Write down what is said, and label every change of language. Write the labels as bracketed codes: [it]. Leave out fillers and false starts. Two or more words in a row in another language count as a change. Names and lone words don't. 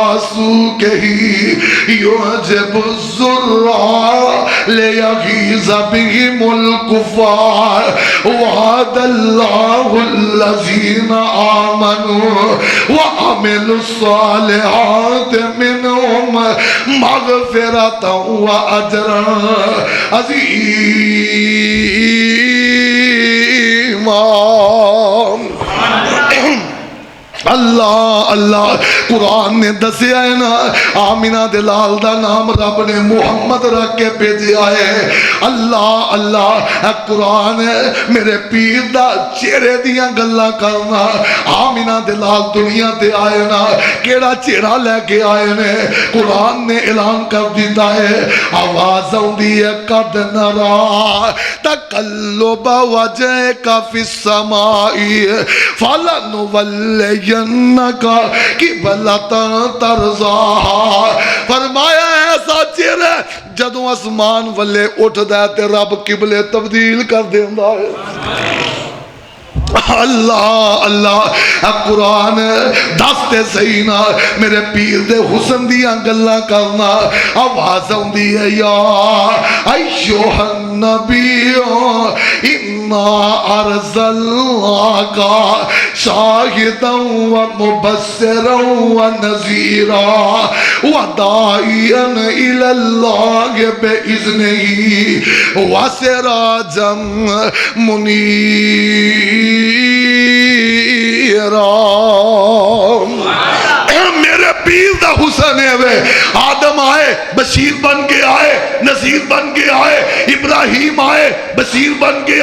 [ar] سوقه يعجب الزراع ليغيظ بهم الكفار وعد الله الذين آمنوا وعملوا الصالحات منهم مغفرة وأجرا عظيما [pa] اللہ اللہ قرآن نے دسیا ہے نا آمینہ دلال دا نام رب نے محمد رکھ کے بھیجیا ہے اللہ اللہ قرآن ہے میرے پیر دا چہرے دیاں گلاں کرنا آمینہ دلال دنیا تے آئے نا کیڑا چہرہ لے کے آئے نے قرآن نے اعلان کر دیتا ہے آواز ہوندی ہے [ar] قد نرا تقلب وجہک فی السماء فلنولیہ قبلۃ ترضاہا [pa] فرمایا ایسا چہرہ جدوں آسمان والے اٹھدا تے رب قبلے تبدیل کر دیندا ہے اللہ اللہ قرآن دستے صحیح نا میرے پیر دے حسن دیاں گلاں کرنا آواز ہوندی ہے [ar] یا ایھا النبی انا ارسلناک شاہدا ومبشرا ونذیرا وداعیا الی اللہ باذنہ وسراجا منیرا [pa] میرے پیر دا حسن ہے وہ آدم آئے بشیر بن کے آئے نذیر بن کے آئے ابراہیم آئے بشیر بن کے